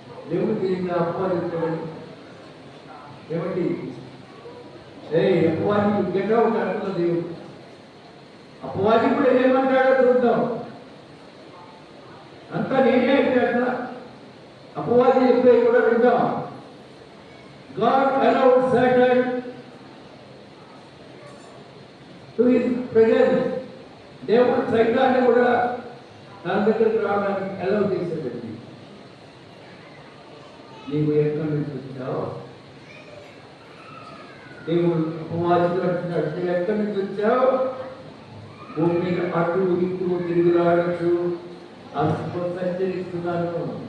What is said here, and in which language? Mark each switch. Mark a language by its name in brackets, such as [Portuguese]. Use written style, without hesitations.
[Telugu] దేవుడు దీన్ని అపవాదించండి. ఏమండి, అపవాది [English] get out [Telugu] అంటున్న దేవుడు. అపవాది కూడా ఏమంటాడో చూద్దాం. అంతా నేనే అయితే అట్లా అపవాది చెప్పే కూడా విందాం. [English] God allowed Satan to his presence. [Telugu] దేవుడు సైతాన్ని కూడా తన దగ్గరికి రావడానికి అలౌ చేసేదండి. నీవు ఎక్కడి నుంచి వచ్చావు? దేవుడు అపవాదితో అంటున్నాడు, నువ్వు ఎక్కడి నుంచి వచ్చావు? భూమి మీద అటు ఇటు తిరుగులాడచ్చు సంచరిస్తున్నాను.